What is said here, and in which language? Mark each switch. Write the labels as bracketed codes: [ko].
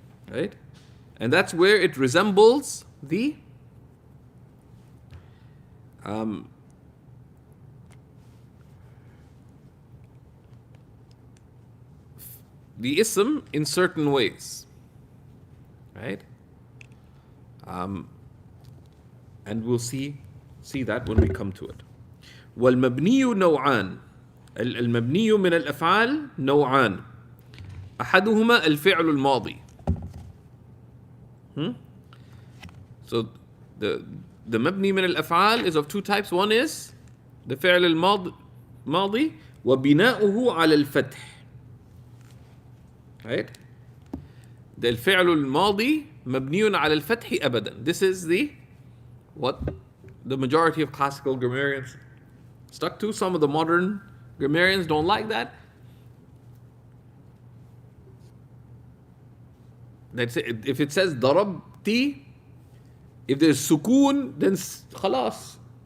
[en] Right? And that's where it resembles the ism in certain ways. Right? And we'll see that when we come to it. [ar] والمبني نوعان. المبني من الأفعال نوعان. أحدهما الفعل الماضي. [en] So the [ar] مبني من الأفعال [en] is of two types. One is the [ar] فعل الماضي وبناؤه على الفتح. [en] Right? [ar] The الفعل الماضي مبني على الفتح أبدا. [en] This is what the majority of classical grammarians stuck to. Some of the modern grammarians don't like that. If it says ضربتي, if there's sukun, then خلاص.